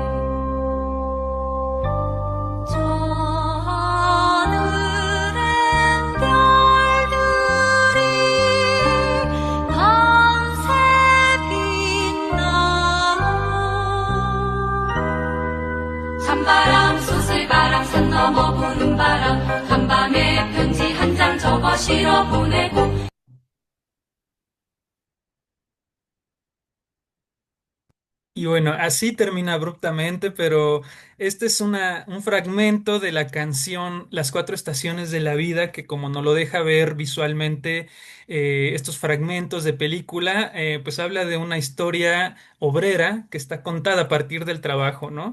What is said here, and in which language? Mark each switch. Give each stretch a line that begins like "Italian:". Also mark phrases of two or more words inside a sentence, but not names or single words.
Korean: 저 하늘엔 별들이 밤새 빛나 찬바람 쏘슬바람 산 넘어 부는 바람 한밤에 편지 한 장 적어 실어 보내고
Spanish: Y bueno, así termina abruptamente, pero este es un fragmento de la canción Las Cuatro Estaciones de la Vida, que como nos lo deja ver visualmente, estos fragmentos de película, pues habla de una historia obrera que está contada a partir del trabajo, ¿no?